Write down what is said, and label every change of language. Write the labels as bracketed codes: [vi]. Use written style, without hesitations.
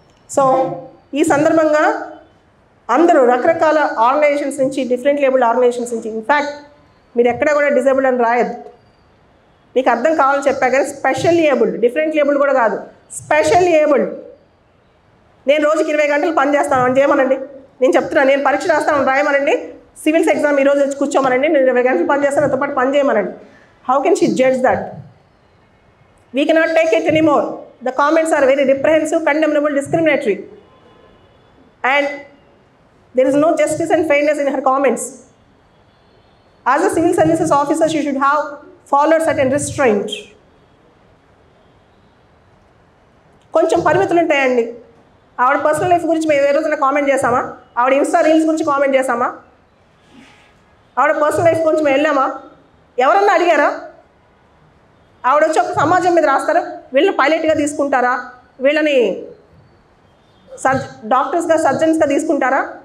[te] So ఈ సందర్భంగా అందరూ రకరకాల ఆర్గనైజేషన్స్ నుంచి, డిఫరెంట్ లేబుల్డ్ ఆర్గనైజేషన్స్ నుంచి, ఇన్ఫ్యాక్ట్ మీరు ఎక్కడ కూడా డిజేబుల్డ్ అని రాయద్దు, మీకు అర్థం కావాలని చెప్పా కానీ స్పెషల్ ఏబుల్డ్, డిఫరెంట్ లేబుల్డ్ కూడా కాదు, స్పెషల్ ఏబుల్డ్. నేను రోజుకి 20 గంటలు పని చేస్తాను అని చేయమనండి. నేను చెప్తున్నాను, నేను పరీక్ష రాస్తాను రాయమనండి, సివిల్స్ ఎగ్జామ్ ఈరోజు వచ్చి కూర్చోమనండి, నేను 20 గంటలు పని చేస్తాను, నాతో పాటు పని చేయమనండి. [en] How can she judge that? We cannot take it anymore. The comments are very reprehensive, condemnable, discriminatory, and there is no justice and fairness in her comments. As a civil services officer, she should have followed certain restraint. [te] కొంచెం పరిమితులు ఉంటాయండి. ఆవిడ personal life గురించి మేము ఏ రోజున comment చేసామా? ఆవిడ Insta reels గురించి కామెంట్ చేసామా? ఆవిడ పర్సనల్ లైఫ్ గురించి మేము వెళ్ళామా? ఎవరన్నా అడిగారా? ఆవిడ వచ్చి ఒక సమాజం మీద రాస్తారు, వీళ్ళని పైలట్గా తీసుకుంటారా, వీళ్ళని డాక్టర్స్గా, సర్జన్స్గా తీసుకుంటారా?